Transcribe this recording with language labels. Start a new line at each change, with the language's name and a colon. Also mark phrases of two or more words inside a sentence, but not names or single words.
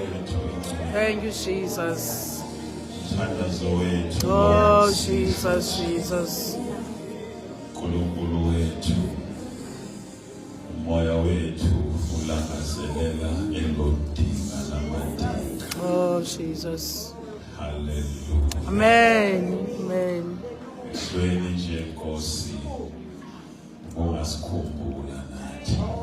English: Thank you, Jesus.
Zulu: Mthandazo wethu.
English: Oh, Jesus, Jesus.
Zulu: uNkulunkulu wethu. Umoya wethu ulangazelela elodinga lamadinga.
English: Oh, Jesus. Hallelujah. Amen. Amen.
Zulu: Esweni nje Nkosi. Ungasikhumbula nathi.